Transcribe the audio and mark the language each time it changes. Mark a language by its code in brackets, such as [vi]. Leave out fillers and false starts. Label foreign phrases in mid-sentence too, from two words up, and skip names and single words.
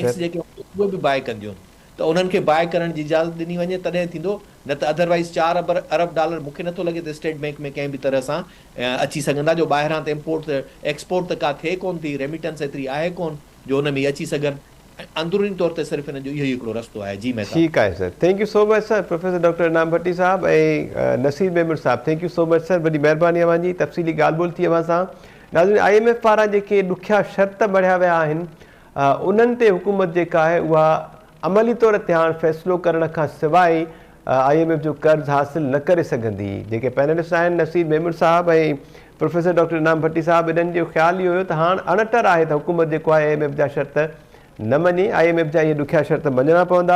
[sd] बैंक्स जेके उहे बि बाए कंदियूं आहिनि, त उन्हनि खे बाए करण जी इजाज़त ॾिनी वञे तॾहिं थींदो, न त अदरवाइज़ 4 अरब डॉलर मूंखे नथो लॻे त स्टेट बैंक में कंहिं बि तरह सां अची सघंदा, जो ॿाहिरां त [en] import export [sd] त का थिए कोन थी, रेमिटेंस एतिरी आहे कोन जो हुन में अची सघनि। अंदरूनी तौर ते सिर्फ़ु हिन जो इहो ई हिकिड़ो रस्तो आहे। जी महताब, ठीकु आहे सर, [en] thank you so much [sd] सर, प्रोफेसर डॉक्टर इनाम भट्टी साहब ऐं नसीर मेमन साहब, [en] thank you so much [sd] सर, वॾी महिरबानी अव्हांजी, तफ़सीली ॻाल्हि ॿोल थी अव्हां सां। नाज़रीन, IMF पारां जेके ॾुखिया शर्त बढ़िया विया आहिनि उन्हनि ते हुकूमत जेका आहे उहा अमली तौर ते हाणे फ़ैसिलो करण खां सवाइ IMF जो कर्ज़ हासिल न करे सघंदी। जेके पैनलिस्ट आहिनि नसीर मेमन साहब ऐं प्रोफेसर डॉक्टर इनाम भट्टी साहब, इन्हनि जो ख़्यालु इहो हुयो त हाणे अणटर आहे त हुकूमत जेको आहे IMF जा शर्त न मञे, IMF जा इहे ॾुखिया शर्त मञणा पवंदा।